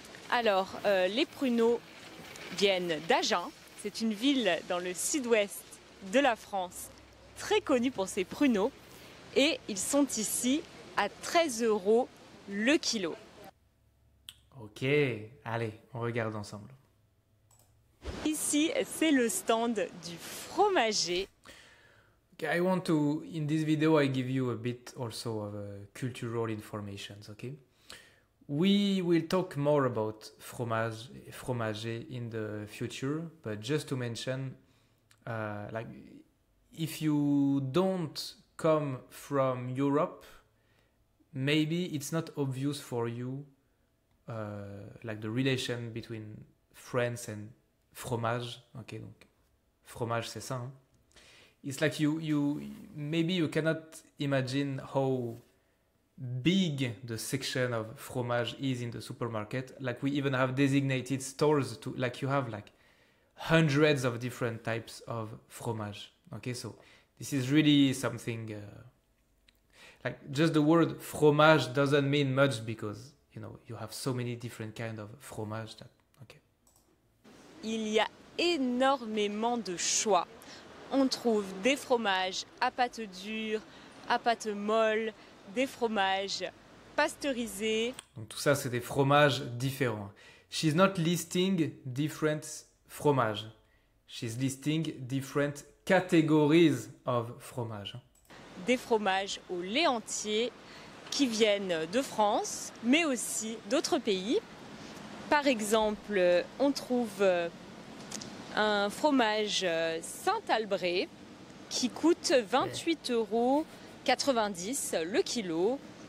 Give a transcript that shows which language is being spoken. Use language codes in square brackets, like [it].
[fr] Alors, les pruneaux viennent d'Agen, c'est une ville dans le sud-ouest de la France très connue pour ses pruneaux, et ils sont ici à 13 € le kilo. Ok, allez, on regarde ensemble. Ici, c'est le stand du fromager. [en] Okay, I want to, in this video, I give you a bit also of cultural information, okay? We will talk more about fromager in the future, but just to mention, like, if you don't come from Europe, maybe it's not obvious for you, like the relation between France and fromage. [fr] Okay, donc fromage c'est ça. Hein? [en] It's like maybe you cannot imagine how big the section of fromage is in the supermarket. Like we even have designated stores to, like you have like hundreds of different types of fromage. Okay, so this is really something like just the word fromage doesn't mean much because you know you have so many different kind of fromage that okay. [fr] Il y a énormément de choix. On trouve des fromages à pâte dure, à pâte molle, des fromages pasteurisés. Donc tout ça c'est des fromages différents. [en] She's not listing different fromages. She's listing different categories of fromage. [fr] Des fromages au lait entier qui viennent de France, mais aussi d'autres pays. Par exemple, on trouve un fromage Saint-Albret qui coûte 28,90 € le kilo.